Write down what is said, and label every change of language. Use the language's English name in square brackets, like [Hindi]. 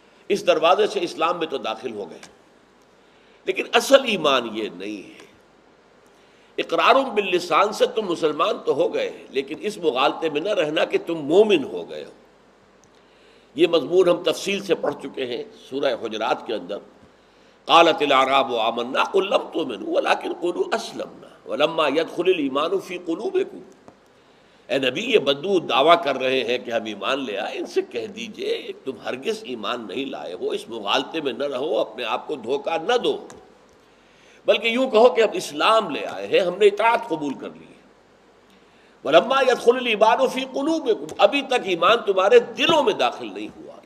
[Urdu] اس دروازے سے اسلام میں تو داخل ہو گئے، لیکن اصل ایمان یہ نہیں ہے. اقرار باللسان سے تم مسلمان تو ہو گئے، لیکن اس مغالطے میں نہ رہنا کہ تم مومن ہو گئے ہو. یہ مضمون ہم تفصیل سے پڑھ چکے ہیں سورہ حجرات کے اندر. [Arabic] قالت الاعراب آمنا قل لم تؤمنوا ولکن قولوا اسلمنا ولما يدخل الايمان في قلوبكم. [Urdu] اے نبی، یہ بدو دعویٰ کر رہے ہیں کہ ہم ایمان لے آئے، ان سے کہہ دیجئے تم ہرگز ایمان نہیں لائے ہو، اس مغالطے میں نہ رہو، اپنے آپ کو دھوکہ نہ دو، بلکہ یوں کہو کہ ہم اسلام لے آئے ہیں، ہم نے اطاعت قبول کر لی ہے. [Arabic] ولما يدخل الايمان في قلوبكم، [Urdu] ابھی تک ایمان تمہارے دلوں میں داخل نہیں ہوا.